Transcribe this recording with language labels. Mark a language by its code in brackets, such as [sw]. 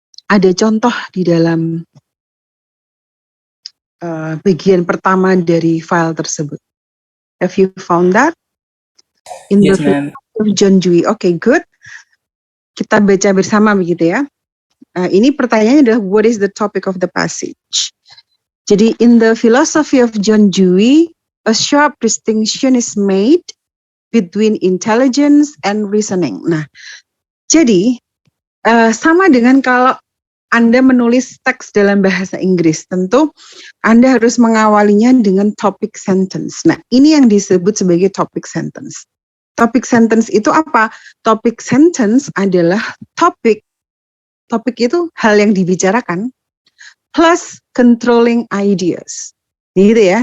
[id] Ada contoh di dalam bagian pertama dari file tersebut. [en] Have you found that? In the Philosophy of John Dewey. Okay, good. [id] Kita baca bersama begitu ya. Ini pertanyaannya adalah [en] what is the topic of the passage? [id] Jadi [en] in the Philosophy of John Dewey, a sharp distinction is made between intelligence and reasoning. [id] Nah, jadi sama dengan kalau Anda menulis teks dalam bahasa Inggris, tentu Anda harus mengawalinya dengan topic sentence. Nah, ini yang disebut sebagai topic sentence. Topic sentence itu apa? Topic sentence adalah topik itu hal yang dibicarakan plus controlling ideas. Gitu ya.